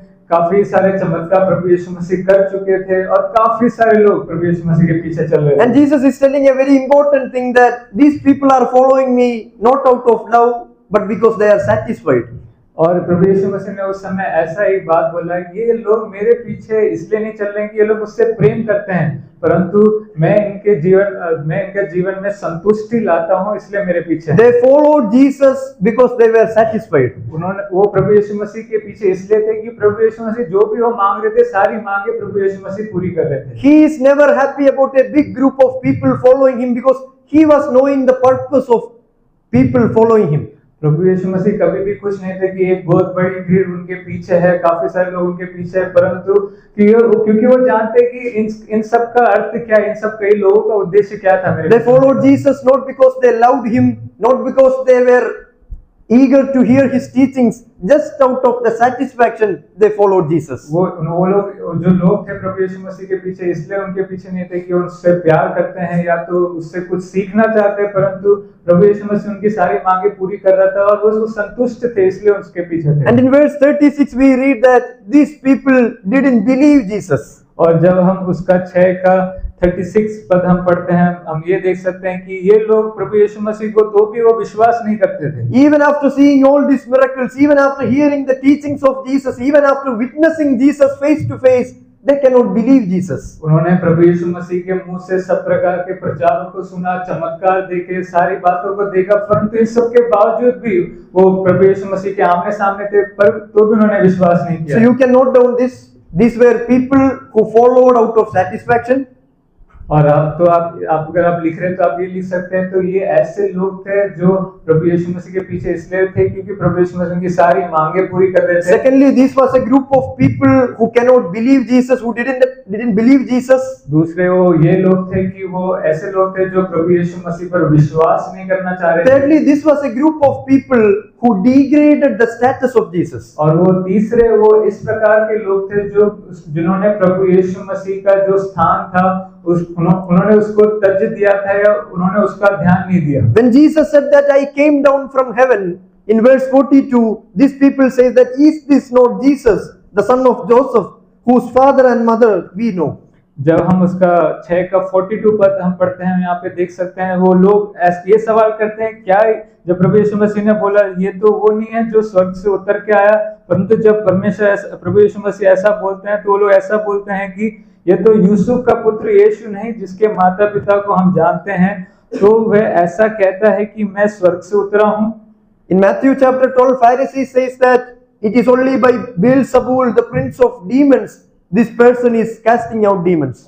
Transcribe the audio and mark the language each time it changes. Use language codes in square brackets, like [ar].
[hi] काफी सारे चमत्कार प्रभु यीशु मसीह कर चुके थे और काफी सारे लोग प्रभु यीशु मसीह के पीछे चल रहे [en] And [hi] थे। [en] Jesus is telling a very important thing that these people are following me not out of love but because they are satisfied. [hi] और प्रभु यीशु मसीह ने उस समय ऐसा एक बात बोला, ये लोग मेरे पीछे इसलिए नहीं चल रहे हैं कि ये लोग मुझसे प्रेम करते हैं, परंतु मैं इनके जीवन में संतुष्टि लाता हूँ, इसलिए मेरे पीछे हैं। [en] They followed Jesus because they were satisfied. [hi] वो प्रभु यीशु मसीह के पीछे इसलिए थे कि प्रभु यीशु मसीह जो भी वो मांग रहे थे, सारी मांगे प्रभु यीशु मसीह पूरी कर रहे थे। [en] He is never happy about a big group of people following him because he was knowing the purpose of people following him. [hi] प्रभु यीशु मसीह कभी भी खुश नहीं थे कि एक बहुत बड़ी भीड़ उनके पीछे है, काफी सारे लोग उनके पीछे है, परंतु क्योंकि वो जानते कि इन सब का अर्थ क्या है, इन सब कई लोगों का उद्देश्य क्या था मेरे। [en] They followed Jesus not because they loved him, not because they were eager to hear his teachings, just out of the satisfaction they followed Jesus. [hi] वो लोग जो लोग थे प्रभु यीशु मसीह के पीछे, इसलिए उनके पीछे नहीं थे कि उससे प्यार करते हैं या तो उससे कुछ सीखना चाहते हैं, परंतु प्रभु यीशु मसीह उनकी सारी मांगे पूरी कर रहा था और वो संतुष्ट थे, इसलिए उसके पीछे थे। [en] And in verse 36 we read that these people didn't believe Jesus. [hi] और जब हम उसका 6 का 36 पद हम पढ़ते हैं, हम ये देख सकते हैं कि ये लोग प्रभु यीशु मसीह को तो भी वो विश्वास नहीं करते थे। [en] Even after seeing all these miracles, even after hearing the teachings of Jesus, even after witnessing Jesus face to face, they cannot believe Jesus. [hi] उन्होंने प्रभु यीशु मसीह के मुंह से सब प्रकार के प्रचारों को सुना, चमत्कार देखे, सारी बातों को देखा, परंतु इस सब के बावजूद भी वो प्रभु यीशु मसीह के आमने सामने थे, पर तो भी उन्होंने विश्वास नहीं किया। [en] So you can note down this. These were people who followed out of satisfaction. [hi] और आप अगर आप लिख रहे हैं तो आप ये लिख सकते हैं, तो ये ऐसे लोग थे जो प्रभु यीशु मसीह के पीछे इसलिए थे क्योंकि प्रभु यीशु मसीह की सारी मांगे पूरी कर रहे थे। [en] Secondly, this was a group of people who cannot believe Jesus, who didn't believe Jesus. [hi] दूसरे वो ये लोग थे कि वो ऐसे लोग थे जो प्रभु यीशु मसीह पर विश्वास नहीं करना चाह रहे थे। [en] Thirdly, this was a group of people who degraded the status of Jesus. [hi] और वो तीसरे वो इस प्रकार के लोग थे जो जिन्होंने प्रभु यीशु मसीह का जो स्थान था उन्होंने उसको तज दिया था या उन्होंने उसका ध्यान नहीं दिया। [en] When Jesus said that I came down from heaven, in verse 42, these people say that is this not Jesus, the son of Joseph, whose father and mother we know? [hi] जब हम उसका 6 का 42 पद हम पढ़ते हैं, यहाँ पे देख सकते हैं वो लोग ये सवाल करते हैं, क्या जब प्रभु यीशु मसीह ने बोला ये तो वो नहीं है जो स्वर्ग से उतर के आया, परंतु जब प्रभु यीशु मसीह ऐसा बोलते हैं तो वो लोग ऐसा बोलते हैं कि ये तो यूसुफ का पुत्र यीशु नहीं जिसके माता पिता को हम जानते हैं, तो वह ऐसा कहता है कि मैं स्वर्ग से उतरा हूँ। [en] In Matthew chapter 12, Pharisees says that it is only by Beelzebul, the prince of demons, this person is casting out demons.